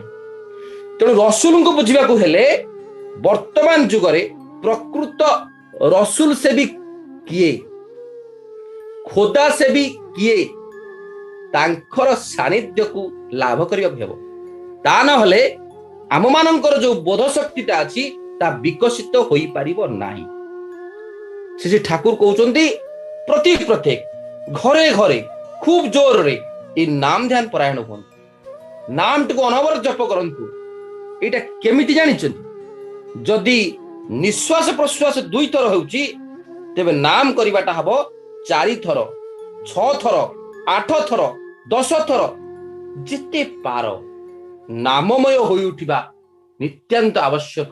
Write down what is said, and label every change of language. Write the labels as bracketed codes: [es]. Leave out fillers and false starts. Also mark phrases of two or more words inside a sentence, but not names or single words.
[or] ତେଣୁ ରସୁଲଙ୍କୁ ବୁଝିବାକୁ ହେଲେ ବର୍ତ୍ତମାନ ଯୁଗରେ ପ୍ରକୃତ ରସୁଲ ସେବୀ କିଏ, ଖୋଦା ସେବୀ କିଏ, ତାଙ୍କର ସାନ୍ନିଧ୍ୟକୁ ଲାଭ କରିବାକୁ ହେବ। ତା ନହେଲେ ଆମମାନଙ୍କର ଯୋଉ ବୋଧ ଶକ୍ତିଟା ଅଛି ତାହା ବିକଶିତ ହୋଇପାରିବ ନାହିଁ। ଶ୍ରୀ ଠାକୁର କହୁଛନ୍ତି ପ୍ରତ୍ୟେକ ଘରେ ଘରେ ଖୁବ ଜୋରରେ ଏଇ ନାମ ধ্যাନ ପରାୟଣ ହୁଅନ୍ତୁ, ନାମଟିକୁ ଅନବରତ ଜପ କରନ୍ତୁ। ଏଇଟା କେମିତି ଜାଣିଛନ୍ତି? ଯଦି ନିଶ୍ୱାସ ପ୍ରଶ୍ୱାସ 2 ଥର ହେଉଛି, ତେବେ ନାମ କରିବାଟା ହବ 4 ଥର, 6 ଥର, 8 ଥର, 10 ଥର, ଯେତେ ପାର ନାମମୟ ହୋଇ ଉଠିବା ନିତ୍ୟାନ୍ତ ଆବଶ୍ୟକ।